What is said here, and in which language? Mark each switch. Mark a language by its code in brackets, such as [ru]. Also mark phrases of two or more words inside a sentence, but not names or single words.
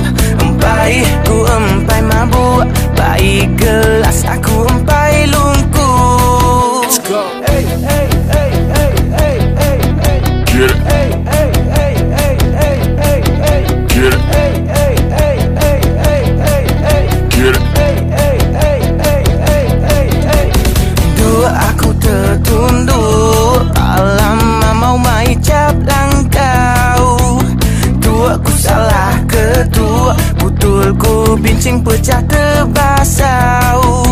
[iba] Empai mabuk baik gelas aku empai lungkup. [en] Let's go. Hey hey hey hey hey hey hey. Get it. Hey hey hey hey hey hey hey. Get it. Hey hey hey hey hey hey hey. Get it. Hey hey hey hey [iba] hey hey hey. Dua aku tertunduk lama mau mai cap langkau. Dua ku salah ketua butul ku bincing pecah terbasau.